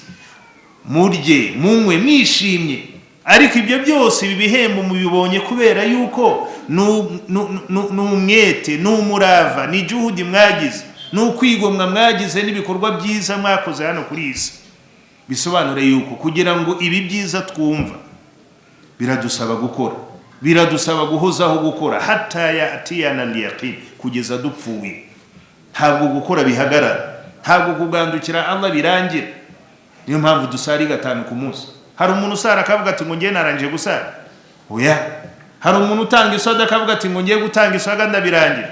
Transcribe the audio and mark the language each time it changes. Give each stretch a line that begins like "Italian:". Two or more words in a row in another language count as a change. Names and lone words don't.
Kinyarwanda: Murye munywe mwishimye, ariko ibyo byose ibi bihembo mubibonye kubera yuko n'umwete n'umurava ni juhudi mwagize, n'ukwigomwa mwagize n'ibikorwa byiza mwakoze hano kuri iyi si. Bisobanura yuko kugira ngo ibi byiza twumva biradusaba gukora, biradusaba guhozaho gukora,
Arabic: حتى يأتيك اليقين,
Kinyarwanda: kugeza dupfuye. Ntabwo gukora bihagarara, ntabwo kugandukira Allah birangira. Niyo mpamvu dusari 5 ku munsi. Hari umuntu usara akavuga ati ngo ngiye narangije gusara, oya. Hari umuntu utanga isada akavuga ati ngo ngiye gutanga isada ndabirangira.